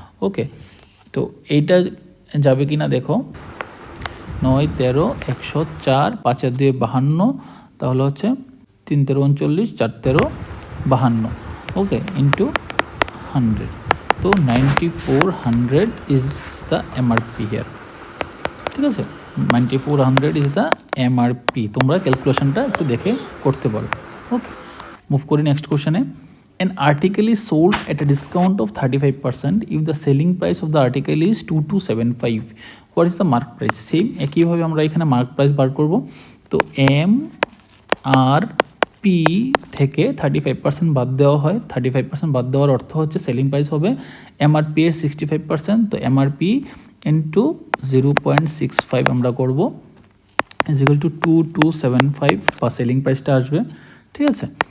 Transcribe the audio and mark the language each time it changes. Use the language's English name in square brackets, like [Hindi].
[Bangla] ওকে, তো এইটা যাবে কি না দেখো, 9 13 104, 5 2 52, তাহলে হচ্ছে 3 13 39, 4 13 52, ওকে, ইন্টু 100। [English] তো 9400 is the MRP here, [Bangla] ঠিক আছে, [English] 9400 is the MRP. [Bangla] তোমরা ক্যালকুলেশনটা একটু দেখে করতে পারো। ওকে, মুভ করি নেক্সট কোশ্চেনে। [English] An article is sold at a discount of 35% if the selling price of the article is 2275. What is the mark price? [Bangla] Same একইভাবে আমরা এখানে মার্ক প্রাইস বার করব। তো এমআরপি থেকে 35% বাদ দেওয়া হয়, 35% বাদ দেওয়ার অর্থ হচ্ছে সেলিং প্রাইস হবে এমআরপি এর 65%, তো এমআরপি ইন্টু 0.65 আমরা করব, ইজ ইকুয়াল টু 2275 বা সেলিং প্রাইসটা আসবে, ঠিক আছে।